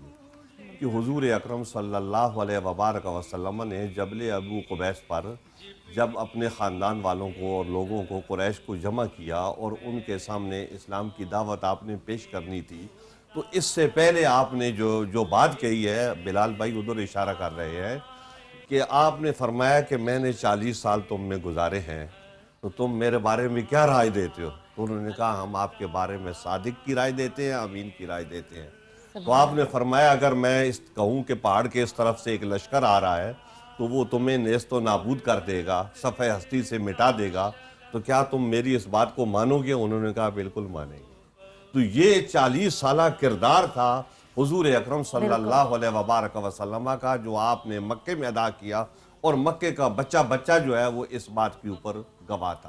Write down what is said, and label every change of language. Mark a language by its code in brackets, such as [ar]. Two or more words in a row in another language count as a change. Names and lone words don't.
[ur] کہ حضور اکرم [ar] صلی اللہ علیہ وبارک وسلم [ur] نے جبل ابو قبیس پر جب اپنے خاندان والوں کو اور لوگوں کو، قریش کو جمع کیا اور ان کے سامنے اسلام کی دعوت آپ نے پیش کرنی تھی، تو اس سے پہلے آپ نے جو بات کہی ہے، بلال بھائی ادھر اشارہ کر رہے ہیں کہ آپ نے فرمایا کہ میں نے 40 سال تم میں گزارے ہیں تو تم میرے بارے میں کیا رائے دیتے ہو؟ تو انہوں نے کہا ہم آپ کے بارے میں صادق کی رائے دیتے ہیں، امین کی رائے دیتے ہیں. تو آپ نے فرمایا اگر میں کہوں کہ پہاڑ کے اس طرف سے ایک لشکر آ رہا ہے تو وہ تمہیں نیست و نابود کر دے گا، صفحہ ہستی سے مٹا دے گا، تو کیا تم میری اس بات کو مانو گے؟ انہوں نے کہا بالکل مانیں گے. تو یہ 40 سالہ کردار تھا حضور اکرم [ar] صلی اللہ علیہ وبارک وسلم [ur] کا جو آپ نے مکے میں ادا کیا، اور مکے کا بچہ جو ہے وہ اس بات کے اوپر گواہ تھا.